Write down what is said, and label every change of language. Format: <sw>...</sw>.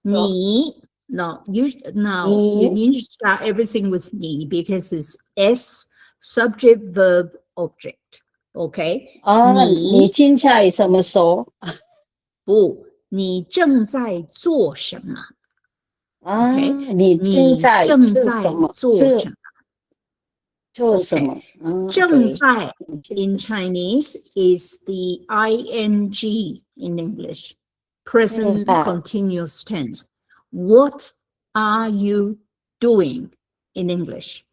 <en>你 no you need to start everything with 你 because it's S subject verb object okay</en> <zh>你现在什么说？不，你正在做什么 okay 你现在正在做什么？做什么？</zh> <en>正在 in Chinese is the ing in English, present continuous tense. What are you doing in English?</en>